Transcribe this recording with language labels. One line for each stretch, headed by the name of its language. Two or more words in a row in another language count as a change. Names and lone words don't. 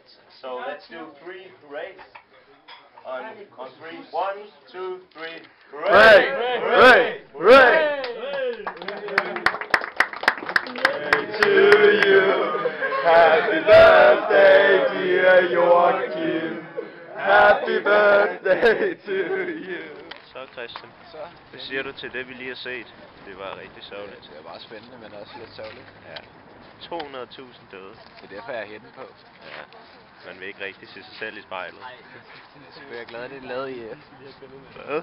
English: So let's do 3 hoorays. On 3, 1, 2, 3, hooray! Hooray! Hooray! To you, happy birthday, dear Joachim. Happy birthday to you.
Danish: Så Christian, hvad siger du til det vi lige har set? Det var rigtig sørgeligt. Det er bare spændende, men også lidt sørgeligt. Ja. 200.000 døde. Det er derfor jeg er henne på. Ja. Man vil ikke rigtig se sig selv i spejlet. Så bliver jeg glad, at det er lavet i F. Hvad?